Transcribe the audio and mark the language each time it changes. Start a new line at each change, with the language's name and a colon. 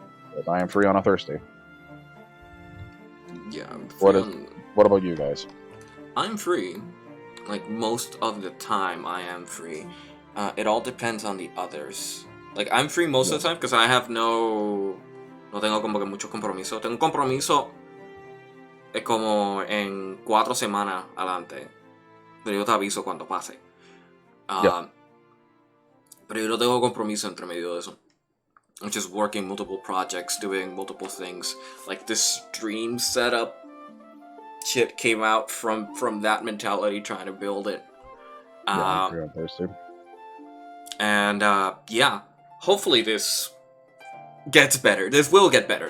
English: Because I am free on a Thursday. Yeah, I'm What free is- What about you guys? I'm free. Like, most of the time, I am free. It all depends on the others. Like, I'm free most of the time because I have no
Spanish: tengo como que mucho compromiso. Tengo un compromiso como en 4 semanas adelante. Pero yo te aviso cuando pase. Pero yo no tengo compromiso entre medio de eso.
English: I'm just working multiple projects, doing multiple things. Like, this stream setup shit came out from that mentality, trying to build it. I'm free on Thursday. And yeah, hopefully this gets better. This will get better.